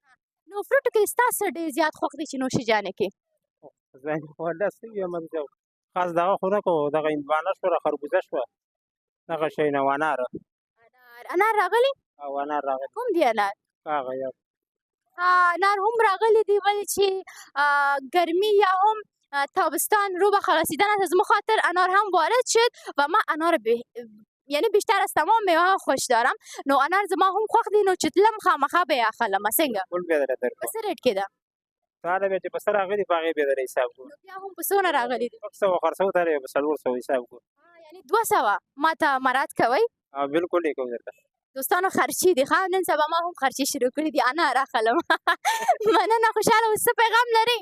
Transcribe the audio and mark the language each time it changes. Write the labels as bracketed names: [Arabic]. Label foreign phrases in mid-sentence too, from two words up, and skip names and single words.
[Pashto] نو فروټو کې ستا څه ډېر زیات خوښ دی چې نوشي جانې کې زه خو داسې یم چې خاص دغه خو نه کوو دغه هندوانه شوه خربوزه شوه دغه شی نه انار انار راغلی او انار راغلی کوم دی انار هغه یو انار هم راغلی دی ولې چې گرمی یا هم [Persian] تابستان رو به رسیدن است از ما خاطر انار هم وارد شد و من انار یعنی بیشتر از تمام میوه ها خوش دارم [Pashto] نو انار زما هم خوښ دی نو چې تلم خامخا به یې اخلم څنګه ټول بیا درته په درکړم څه ریټ کې ده تا له بیا چې په څه راغلي په هغې بیا در حساب کړو نو بیا هم په څونه راغلی دی 100 خرڅو ته په 400 حساب کړو یعنی 200 ما ته مراد کوئ او بالکل یې کوم درته دوستانو خرچی دي ښه نن سبا ما هم خرچی شروع کړي دي انار اخلم مننه خوشحاله اوسه پیغام لري